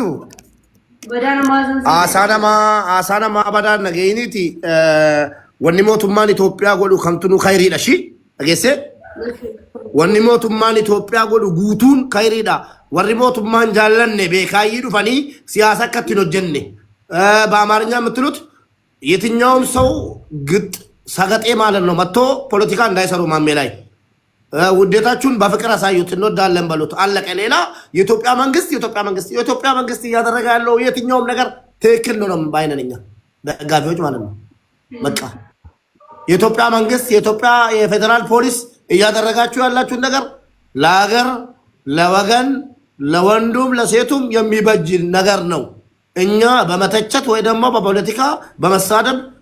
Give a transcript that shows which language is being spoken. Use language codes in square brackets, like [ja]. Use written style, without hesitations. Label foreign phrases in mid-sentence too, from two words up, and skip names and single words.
[om] Badaan maazan. Asana ma badaan nageeyniiti wanni mootummaan Itoophiyaa godhu kamtu nu khayriidha shi dhageesse. Wanni mootummaan Itoophiyaa godhu guutuun khayriidha. Warri mootummaan jaallanne beekaayii dhufanii siyaasa akkatti hin hojjenne [am] በአማርኛ የምትሉት የትኛውም ሰው ግጥ ሰገጤ ማለት ነው መጥቶ ፖለቲካ እንዳይሰሩ ማሜ ላይ ውዴታችሁን በፍቅር አሳዩት እንወዳለን በሉት አለቀ። ሌላ የኢትዮጵያ መንግስት እያደረገ ያለው የትኛውም ነገር ትክክል ነው ባይነንኛ ደጋፊዎች ማለት ነው። በቃ የኢትዮጵያ መንግስት የኢትዮጵያ የፌደራል ፖሊስ እያደረጋችሁ ያላችሁን ነገር ለሀገር ለወገን ለወንዱም ለሴቱም የሚበጅ ነገር ነው። እኛ በመተቸት ወይ ደግሞ በፖለቲካ በመሳደብ